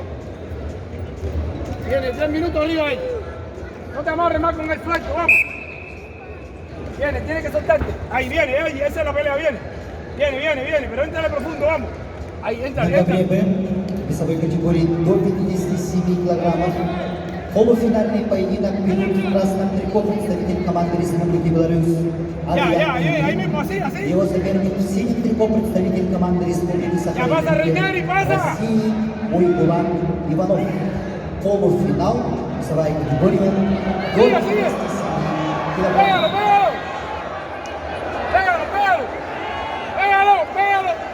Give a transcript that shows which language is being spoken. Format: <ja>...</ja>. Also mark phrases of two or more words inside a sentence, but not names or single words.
<es>Viene, 3 minutos lío ahí. No te amarres más con el flanco, vamos. Viene, tiene que soltarte. Ahí viene, esa es la pelea, viene, pero entrale profundo, vamos. Ahí, entra.</es> <ru>На ковре Б, весовой категории до 57 килограммов. Полуфинальный поединок ведут в красном трико представитель команды Республики Беларусь.</ru> <es>Ahí mismo, así.</es> <ru>Его соперник в синем трико представитель команды Республики</ru> <es>Рениери, паса!</es> <ru>России Уйгулан Иванов. Полуфинал, весовая категория до 57 килограммов.</ru> <es>Pégalo.</es>